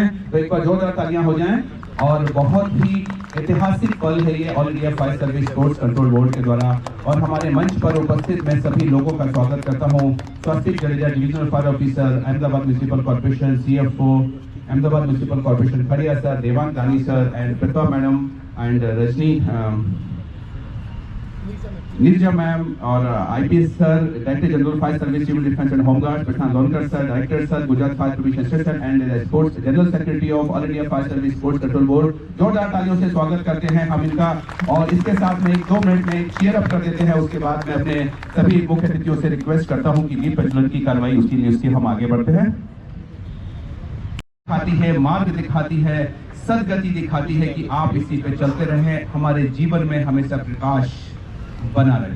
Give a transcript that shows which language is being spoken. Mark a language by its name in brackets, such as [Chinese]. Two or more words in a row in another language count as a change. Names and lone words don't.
[Hindi] तो एक बार जोरदार तालियां हो जाएं। और बहुत ही ऐतिहासिक पल है ये ऑल इंडिया फायर सर्विस स्पोर्ट्स कंट्रोल बोर्ड के द्वारा। और हमारे मंच पर उपस्थित मैं सभी लोगों का स्वागत करता हूँ। स्वस्तिक जडेजा [English] Divisional Fire Officer, [Hindi] अहमदाबाद म्युनिसिपल कॉर्पोरेशन CFO, Ahmedabad Municipal Corporation, Khadiya sir, Devang Dani sir, and Pritha madam, and Rajni, Nirja ma'am, और IPS sir, [English] Director General Fire Service, Civil Defence and Home Guard, Prashant Lodkar sir, Director sir, Gujarat Fire Prevention Assistant, and Sports General Secretary of All India Fire Service Sports Control Board। [Hindi] जोरदार तालियों से स्वागत करते हैं हम इनका। और इसके साथ में 2 मिनट में [English] cheer up [Hindi] कर देते हैं। उसके बाद मैं अपने सभी मुख्य अतिथियों से रिक्वेस्ट करता हूँ कि दीप प्रज्वलन की कार्रवाई उसकी हम आगे बढ़ते हैं। दिखाती है, मार्ग दिखाती है, सदगति दिखाती है कि आप इसी पे चलते रहें, हमारे जीवन में हमेशा प्रकाश बना रहे।